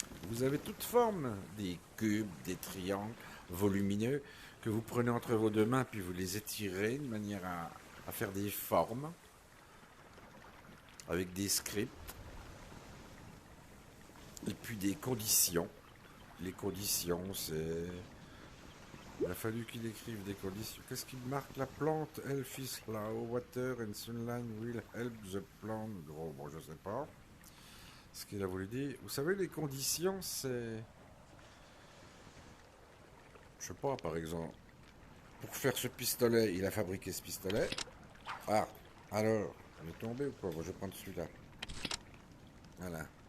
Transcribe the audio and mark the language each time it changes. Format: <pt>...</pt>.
<fr>Vous avez toute forme, des cubes, des triangles volumineux que vous prenez entre vos deux mains puis vous les étirez de manière à faire des formes avec des scripts et puis des conditions. Les conditions, c'est... Il a fallu qu'il écrive des conditions. Qu'est-ce qu'il marque? La plante,</fr> <en>health is slow, water and sunlight will help the plant grow.</en> <fr>Bon, je sais pas ce qu'il a voulu dire. Vous savez, les conditions, c'est... Je sais pas, par exemple, pour faire ce pistolet, il a fabriqué ce pistolet. Ah, alors, il est tombé ou quoi? Bon, je vais prendre celui-là. Voilà.</fr>